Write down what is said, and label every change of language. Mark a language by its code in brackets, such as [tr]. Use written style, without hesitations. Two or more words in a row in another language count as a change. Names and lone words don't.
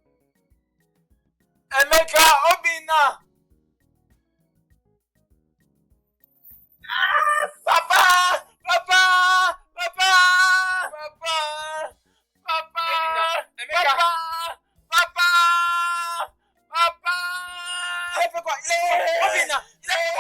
[fr] Emeka, Obina. Papa! Papa! Papa! Papa! Papa! Emeka. Papa! Papa! Papa! Il a fait quoi? Obina, il a fait quoi?